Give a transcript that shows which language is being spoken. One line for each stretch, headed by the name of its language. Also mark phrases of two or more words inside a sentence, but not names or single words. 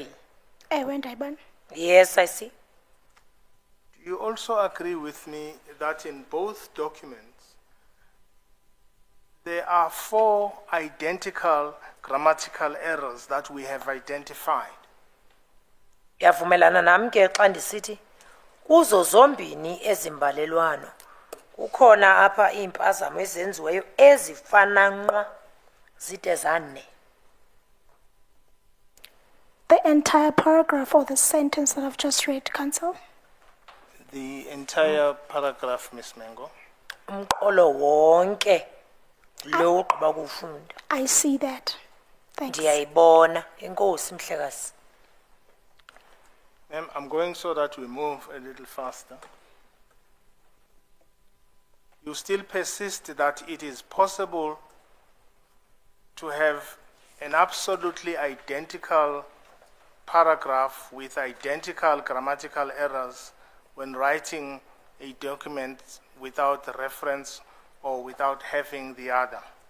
Xhosa: Ewe ndayibona.
English: Yes, I see. Do you also agree with me that in both documents there are 4 identical grammatical errors that we have identified?
Xhosa: Uyavumelana nam ke xa ndisithi kuzo zombini ezimbalelwano kukhona apha impazamo ezenziweyo ezifana nqwa zide zane.
English: The entire paragraph or the sentence that I've just read, Council? The entire paragraph, Ms. Mengo.
Xhosa: Umqolo wonke lo ugqiba kufunda.
English: I see that. Thanks.
Xhosa: Ndiyayibona. Enkosi mhlekazi.
English: Ma'am, I'm going so that we move a little faster. You still persist that it is possible to have an absolutely identical paragraph with identical grammatical errors when writing a document without a reference or without having the other?